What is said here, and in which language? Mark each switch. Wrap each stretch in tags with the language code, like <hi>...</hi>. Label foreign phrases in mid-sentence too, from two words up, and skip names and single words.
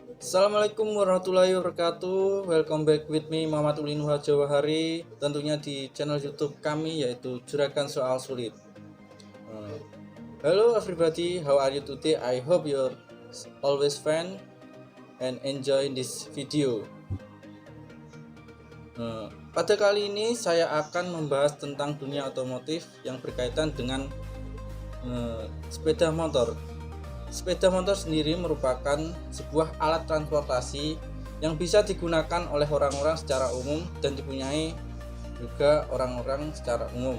<ar>Assalamualaikum warahmatullahi wabarakatuh.</ar> <en>Welcome back with me Muhammad Ulin Jawahari.</en> <id>Tentunya di channel YouTube kami yaitu Juragan Soal Sulit.</id> <en>Hello everybody, how are you today? I hope you're always fine and enjoy this video.</en> <id>Pada kali ini saya akan membahas tentang dunia otomotif yang berkaitan dengan sepeda motor. Sepeda motor sendiri merupakan sebuah alat transportasi yang bisa digunakan oleh orang-orang secara umum dan dipunyai juga orang-orang secara umum.</id>